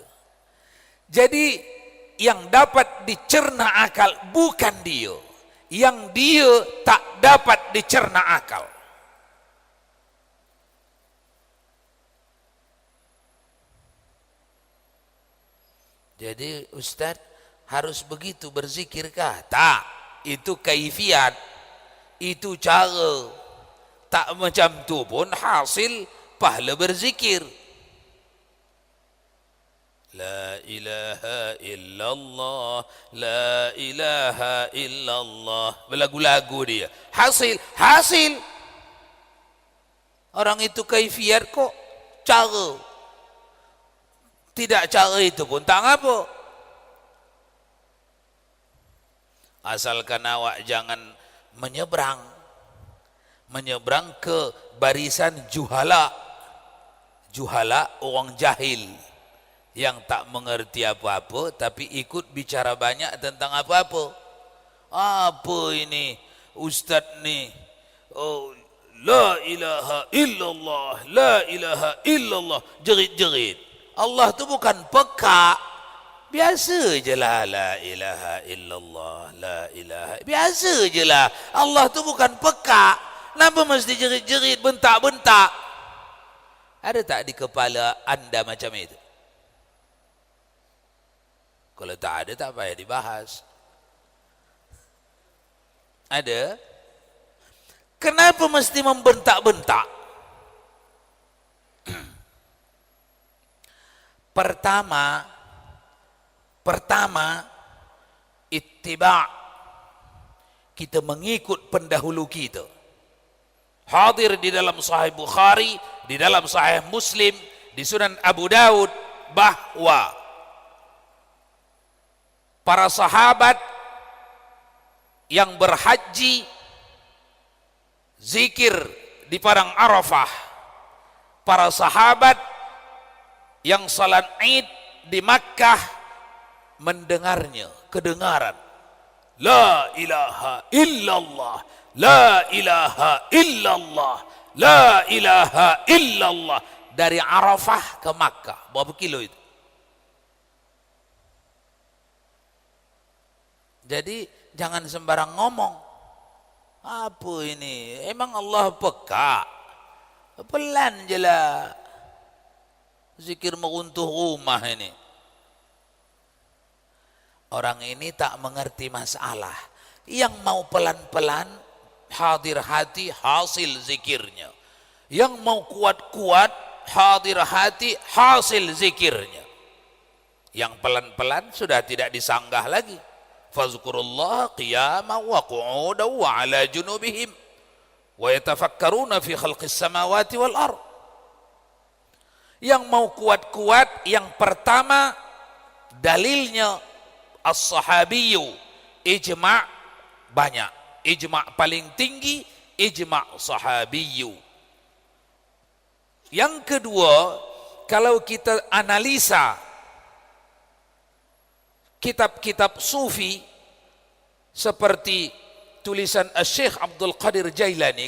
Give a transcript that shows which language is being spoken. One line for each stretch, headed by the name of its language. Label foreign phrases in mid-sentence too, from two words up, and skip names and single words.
Malay: Jadi yang dapat dicerna akal bukan dia. Yang dia tak dapat dicerna akal. Jadi Ustaz harus begitu berzikirkah? Tak, itu kaifiat, itu cara. Tak macam tu pun hasil pahala berzikir.
Arabic: لا إله إلا الله، لا إله إلا الله.
Malay: Berlagu-lagu dia. Hasil. Orang itu kaifiat kok, cara. Tidak cara itu pun tak apa. Asalkan awak jangan menyeberang ke barisan juhala orang jahil yang tak mengerti apa-apa tapi ikut bicara banyak tentang apa-apa. Apa ini ustaz ni?
Arabic: أوه، لا إله إلا الله، لا إله إلا الله,
Malay: jerit-jerit. Allah tu bukan peka. Biasa je lah
Arabic: لا إله إلا الله، لا إله.
Malay: Biasa je lah. Allah tu bukan peka. Kenapa mesti jerit-jerit, bentak-bentak? Ada tak di kepala anda macam itu? Kalau tak ada, tak payah dibahas. Ada? Kenapa mesti membentak-bentak? Pertama ittiba', kita mengikut pendahulu kita. Hadir di dalam Sahih Bukhari, di dalam Sahih Muslim, di Sunan Abu Daud bahwa para sahabat yang berhaji zikir di padang Arafah, para sahabat yang salat Id di Makkah mendengarnya, kedengaran
Arabic: لا إله إلا الله، لا إله إلا الله، لا إله إلا الله
Malay: dari Arafah ke Makkah. Berapa kilo itu? Jadi jangan sembarang ngomong. Apa ini? Emang Allah peka? Pelan je lah. Zikir meruntuh rumah ini. Orang ini tak mengerti masalah. Yang mau pelan-pelan, hadir hati, hasil zikirnya. Yang mau kuat-kuat, hadir hati, hasil zikirnya. Yang pelan-pelan sudah tidak disanggah lagi.
Arabic: فاذكروا الله قياما وقعودا وعلى جنوبهم ويتفكرون في خلق السماوات والأرض.
Malay: Yang mau kuat-kuat, yang pertama dalilnya as-sahabiyyu, ijma' banyak, ijma' paling tinggi,
Arabic: إجماع الصحابي.
Malay: Yang kedua, kalau kita analisa kitab-kitab sufi seperti tulisan Syekh Abdul Qadir Jailani.